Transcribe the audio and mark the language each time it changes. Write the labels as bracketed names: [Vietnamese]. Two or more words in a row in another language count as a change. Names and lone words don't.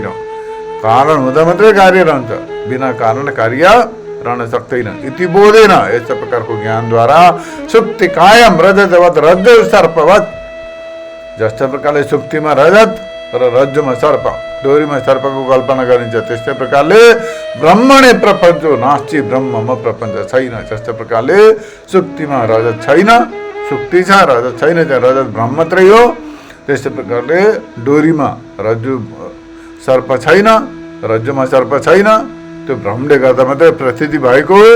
[Nepali] कारण हुँदा मात्रै कार्य रहन्छ, बिना कारण कार्य रहन सक्दैन। [Sanskrit] इति बोधेन, [Nepali] यस्तो प्रकारको ज्ञानद्वारा [Sanskrit] सुक्ति कायम रजतवत रज्जु सर्पवत, [Nepali] जस्तो प्रकारले सुक्तिमा रजत र रज्जुमा सर्प, डोरीमा सर्पको कल्पना गरिन्छ त्यस्तै प्रकारले [Sanskrit] ब्रह्मणे प्रपञ्च नास्ति, [Nepali] ब्रह्ममा प्रपञ्च छैन। जस्तो प्रकारले सुक्तिमा रजत छैन, सुक्ति छ रजत छैन, त्यहाँ रजत ब्रह्म मात्रै हो। त्यस्तै प्रकारले डोरीमा रज्जु सर्प छैन, रज्जुमा सर्प छैन, त्यो भ्रमले गर्दा मात्रै प्रसिद्धि भएको हो।